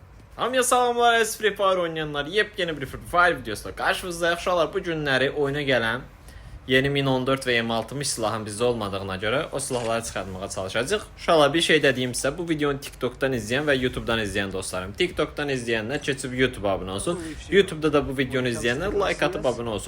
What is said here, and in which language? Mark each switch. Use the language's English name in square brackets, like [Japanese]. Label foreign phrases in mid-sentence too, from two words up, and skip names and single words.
[Azerbaijani] Hamıya salamlar, [Turkish] Free Fire oynayanlar. Yepyeni bir Free Fire videosuyla karşınızdayıq. [Azerbaijani] Uşaqlar, bu günləri oyuna gələn yeni 1014 və M60 silahın bizdə olmadığına görə o silahları çıxartmağa çalışacağıq. Uşaqlar, bir şey dediyim sizə, bu videonu TikTok'dan izləyən və YouTube'dan izləyən dostlarım. TikTok'dan izləyənlər keçib YouTube'a abunə olsun. YouTube'da da bu videonu izləyənlər like atıb abunə olsun.